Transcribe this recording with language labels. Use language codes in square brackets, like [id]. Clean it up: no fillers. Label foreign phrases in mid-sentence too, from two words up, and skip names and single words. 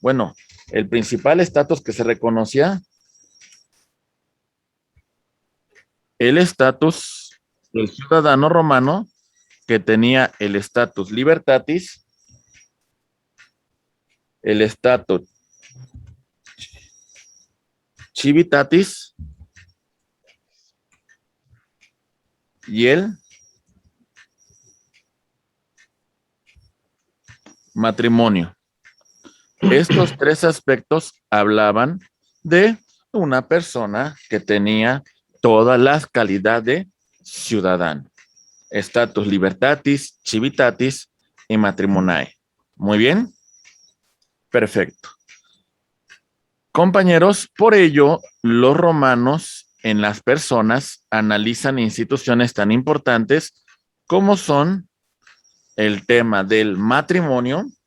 [es] Bueno, el principal estatus que se reconocía, el estatus del ciudadano romano, que tenía el estatus libertatis, el estatus civitatis y el matrimonio. Estos tres aspectos hablaban de una persona que tenía todas las calidades de ciudadano. [la] status libertatis, civitatis y matrimoniae. [es] Muy bien. Perfecto. Compañeros, por ello, los romanos en las personas analizan instituciones tan importantes como son el tema del matrimonio,